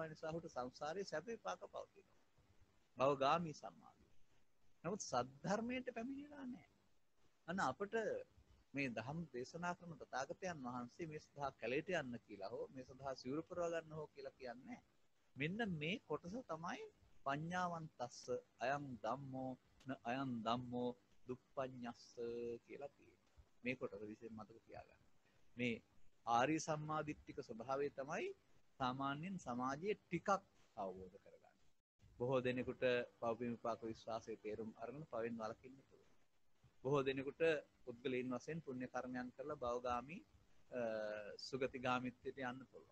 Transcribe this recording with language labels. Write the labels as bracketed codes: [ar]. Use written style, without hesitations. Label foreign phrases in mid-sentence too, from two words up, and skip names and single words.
[si] ඒ නිසා ඔහුට සංසාරයේ සැප විපාක පවතිනවා. භවගාමී සම්මාදිට්ඨිය. නමුත් සද්ධර්මයට පැමිණිලා නැහැ. අන්න අපට මේ ධම් දේශනා කරන තථාගතයන් වහන්සේ මේ සඳහා කැලේට යන්න කියලා හෝ මේ සඳහා සිවුරු පුරව ගන්න හෝ කියලා කියන්නේ. මෙන්න මේ කොටස තමයි [pi] පඤ්ඤාවන්තස්ස අයං ධම්මෝ න අයං ධම්මෝ දුප්පඤ්ඤස්ස [si] කියලා තියෙන්නේ. මේ කොටස විශේෂයෙන් මතක තියාගන්න. මේ ආර්ය සම්මාදිට්ඨික ස්වභාවය තමයි සාමාන්‍යයෙන් සමාජයේ ටිකක් අවබෝධ කරගන්න. බොහෝ දෙනෙකුට පෞපින් විපාක විශ්වාසයේ තේරුම් අරගෙන පවෙන් වළකින්න පුළුවන්. බොහෝ දෙනෙකුට පුද්ගලයන් වශයෙන් පුණ්‍ය කර්මයන් කරලා භවගාමී සුගතිගාමීත්වයට යන්න පුළුවන්.